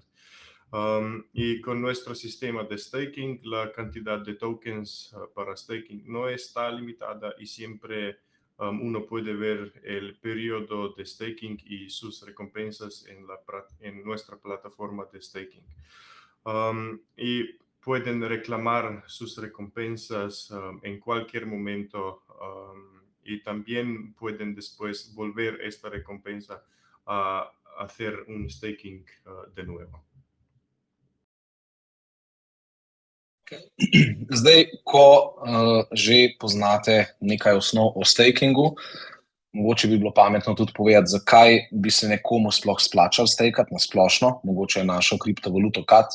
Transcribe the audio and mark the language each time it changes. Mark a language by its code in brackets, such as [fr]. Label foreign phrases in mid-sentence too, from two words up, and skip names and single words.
[es] Y con nuestro sistema de staking, la cantidad de tokens para staking no está limitada y siempre uno puede ver el periodo de staking y sus recompensas en nuestra plataforma de staking. Y pueden reclamar sus recompensas en cualquier momento y también pueden después volver esta recompensa a hacer un staking de nuevo. [sl] Zdaj, ko že poznate nekaj osnov o stakingu, mogoče bi bilo pametno tudi povedati, zakaj bi se nekomu sploh splačal stakati na splošno, mogoče je našo kriptovaluto CAT.